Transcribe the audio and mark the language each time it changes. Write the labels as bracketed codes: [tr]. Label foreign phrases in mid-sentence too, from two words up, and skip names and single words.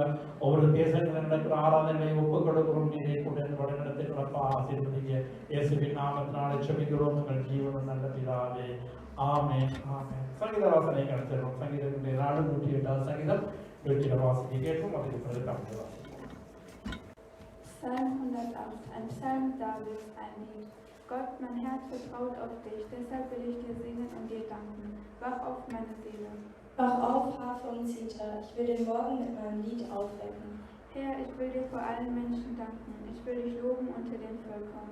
[ta] ஒவ்வொரு தேசங்களில் நடக்கிற ஆராதனைகளை ஒப்புக் கொடுக்கிறோம். நீரை கூட வழிநடத்திற்கப்பா ஆசீர்வதிங்க. இயேசுவின் நாமத்தினாலே ஜெபிக்கிறோம். உங்கள் ஜீவனும் நல்ல பிதாவே, ஆமென், ஆமென். சங்கீத வாசனை நடத்துகிறோம். சங்கீதத்தினுடைய 108வது சங்கீதம் வீட்டில் வாசிக்க கேட்போம். அதுக்கு பிறகு தமிழ் வாசிப்போம். [de] Psalm 108, ein Psalm Davids, ein Lied. Gott, mein Herz vertraut auf dich, deshalb will ich dir singen und dir danken. Wach auf, meine Seele. Wach auf, Harfe und Zither, ich will den Morgen mit meinem Lied aufwecken. Herr, ich will dir vor allen Menschen danken, ich will dich loben unter den Völkern.